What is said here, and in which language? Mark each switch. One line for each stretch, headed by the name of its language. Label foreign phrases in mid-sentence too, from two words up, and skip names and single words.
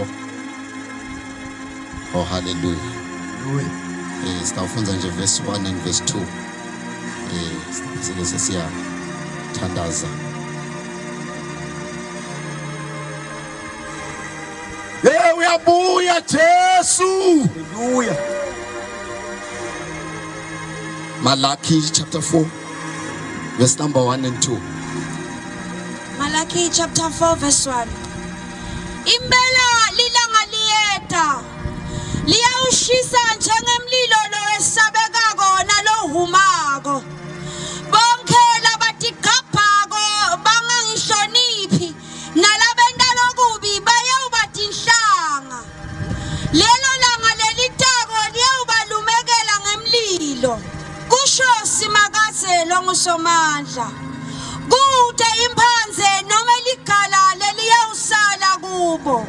Swati: 4 haleluya sitawufunza nje
English: verse 1 and verse 2
Swati: sike siyathandaza uyabuya Jesu haleluya Malaki
English: chapter 4 verse number 1 and 2 Malachi chapter 4 verse 1.
Swati: Impela lilanga liyeta liyawushisa njengemlilo lowesabekako nalohumako bonke labatigabhako bangangihloniphi nalabenta lokubi bayawubatinhlanga lelo langa lelitako liyawubalumekela ngemlilo kusho simakathe longusomandla kude imphanze noma ligala leliyawusala kubo.